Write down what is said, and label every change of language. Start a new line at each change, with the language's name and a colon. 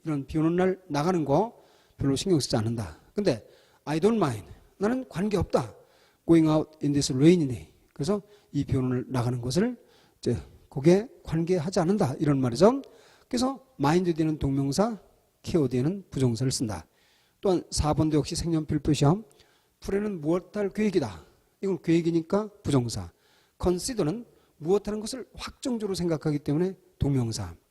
Korean: 이런 비 오는 날 나가는 거 별로 신경 쓰지 않는다.
English: 근데 I don't mind.
Korean: 나는 관계없다.
English: Going out in this rainy day.
Korean: 그래서 이 비 오는 날 나가는 것을 이제 거기에 관계하지 않는다. 이런 말이죠. 그래서 mind 뒤에는 동명사, care 뒤에는 부정사를 쓴다. 또한 4번도 역시 색연필 표시함. 풀에는 무엇할 계획이다. 이건 계획이니까 부정사. consider는 무엇하는 것을 확정적으로 생각하기 때문에 동명사.